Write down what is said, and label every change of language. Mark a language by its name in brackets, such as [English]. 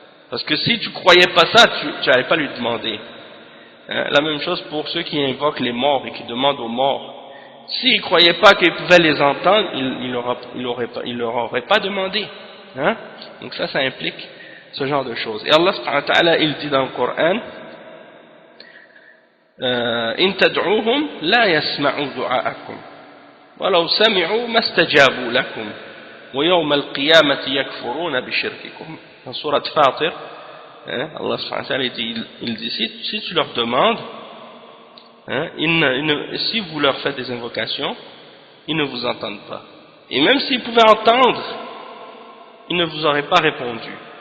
[French] Parce que si tu croyais pas ça, tu n'allais pas lui demander. Hein? La même chose pour ceux qui invoquent les morts et qui demandent aux morts. S'ils ne croyaient pas qu'ils pouvaient les entendre, ils leur auraient pas demandé. Hein? Donc ça implique ce genre de choses. Et Allah subhanahu wa ta'ala, il dit dans le Coran, [Arabic] إن تدعوهم لا يسمعوا دعاءكم ولو سمعوا ما استجابوا لكم ويوم القيامة يكفرون بشرككم. [French] Dans Surat Fatir, hein, Allah subhanahu wa ta'ala il dit si tu leur demandes, hein, si vous leur faites des invocations, ils ne vous entendent pas. Et même s'ils pouvaient entendre, ils ne vous auraient pas répondu.